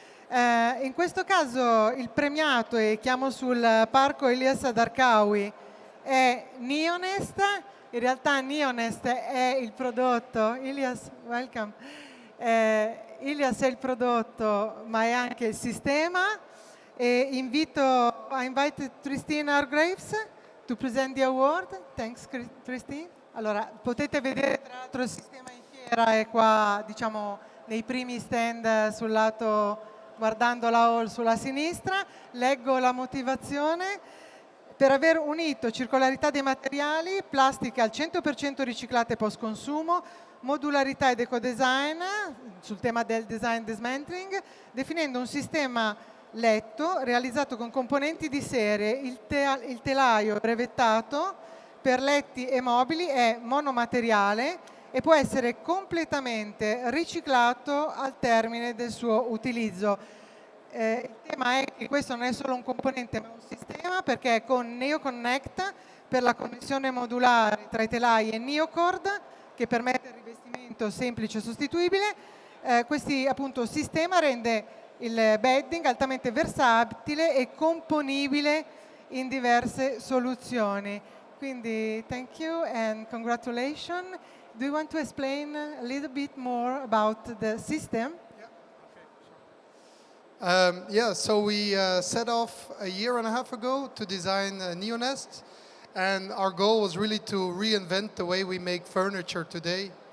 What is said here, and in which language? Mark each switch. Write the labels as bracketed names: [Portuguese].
[Italian] In questo caso il premiato, e chiamo sul parco Elias Adarkawi, è Neonest. In realtà Neonest è il prodotto. Elias, [English] welcome. [Italian] Elias è il prodotto, ma è anche il sistema. [English] E I invite Christine Hargraves to present the award. Thanks, Christine. [Italian] Allora, potete vedere tra l'altro il sistema in fiera è qua, diciamo, nei primi stand sul lato, guardando la hall sulla sinistra. Leggo la motivazione: per aver unito circolarità dei materiali, plastica al 100% riciclate post consumo, modularità ed ecodesign sul tema del design dismantling, definendo un sistema letto realizzato con componenti di serie. Il telaio brevettato per letti e mobili è monomateriale e può essere completamente riciclato al termine del suo utilizzo. Il tema è che questo non è solo un componente ma un sistema, perché con NeoConnect per la connessione modulare tra i telai e Neocord, che permette il rivestimento semplice e sostituibile, questo appunto sistema rende il bedding altamente versatile e componibile in diverse soluzioni. [English] Quindi thank you and congratulations. Do you want to explain a little bit more about the system? So we set off a year and a half ago to design Neonest, and our goal was really to reinvent the way we make furniture today.